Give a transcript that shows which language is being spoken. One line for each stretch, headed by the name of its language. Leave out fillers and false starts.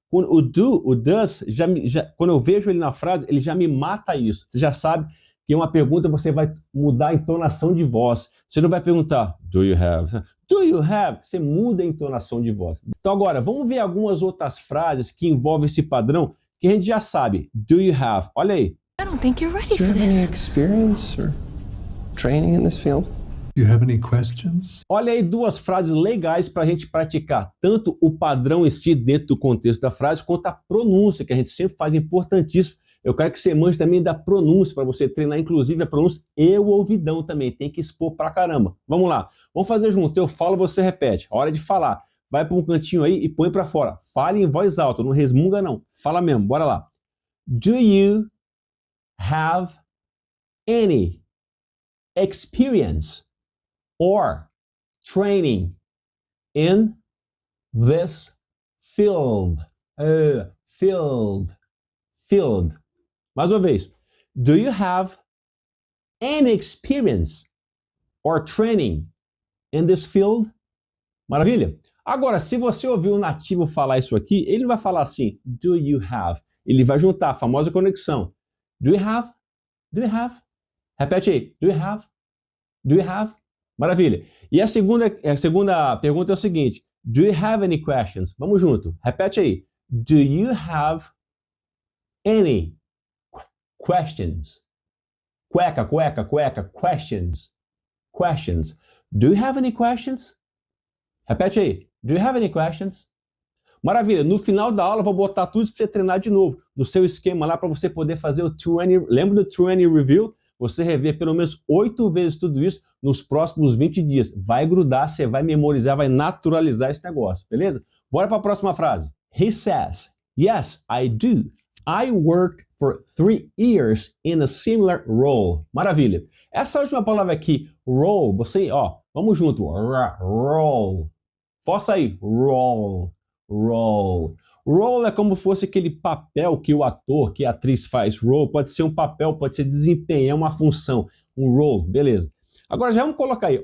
Portuguese: Quando o do, o does, quando eu vejo ele na frase, ele já me mata isso. Você já sabe que uma pergunta você vai mudar a entonação de voz. Você não vai perguntar,
English: do you have? Do you have?
Portuguese: Você muda a entonação de voz. Então agora, vamos ver algumas outras frases que envolvem esse padrão que a gente já sabe.
English: Do you have?
Portuguese: Olha aí.
English: I don't think you're ready Do you have any this. experience or training in this field? Do you have any questions?
Portuguese: Olha aí duas frases legais para a gente praticar, tanto o padrão em si dentro do contexto da frase, quanto a pronúncia, que a gente sempre faz importantíssimo. Eu quero que você manje também da pronúncia, para você treinar inclusive a pronúncia e o ouvidão também, tem que expor pra caramba. Vamos lá, vamos fazer junto, eu falo, você repete, hora de falar. Vai para um cantinho aí e põe para fora. Fale em voz alta, não resmunga não, fala mesmo, bora lá.
English: Do you have any experience or training in this field? Field.
Portuguese: Mais uma vez.
English: Do you have any experience or training in this field?
Portuguese: Maravilha? Agora, se você ouvir um nativo falar isso aqui, ele não vai falar assim,
English: do you have?
Portuguese: Ele vai juntar a famosa conexão.
English: Do you have? Do you have?
Portuguese: Repete aí.
English: Do you have? Do you have?
Portuguese: Maravilha. E a segunda pergunta é o seguinte.
English: Do you have any questions?
Portuguese: Vamos junto. Repete aí.
English: Do you have any questions?
Portuguese: Cueca, cueca, cueca.
English: Questions. Questions. Do you have any questions?
Portuguese: Repete aí.
English: Do you have any questions?
Portuguese: Maravilha. No final da aula eu vou botar tudo para você treinar de novo. No seu esquema lá para você poder fazer o 20. Lembra do 20 Review? Você rever pelo menos 8 vezes tudo isso nos próximos 20 dias. Vai grudar, você vai memorizar, vai naturalizar esse negócio, beleza? Bora para a próxima frase.
English: He says, yes, I do. I worked for 3 years in a similar role.
Portuguese: Maravilha. Essa última palavra aqui, role, você, ó, vamos junto. Role. Força aí. Role. Role. Role é como se fosse aquele papel que o ator, que a atriz faz. Role pode ser um papel, pode ser desempenhar uma função. Um role, beleza. Agora já vamos colocar aí.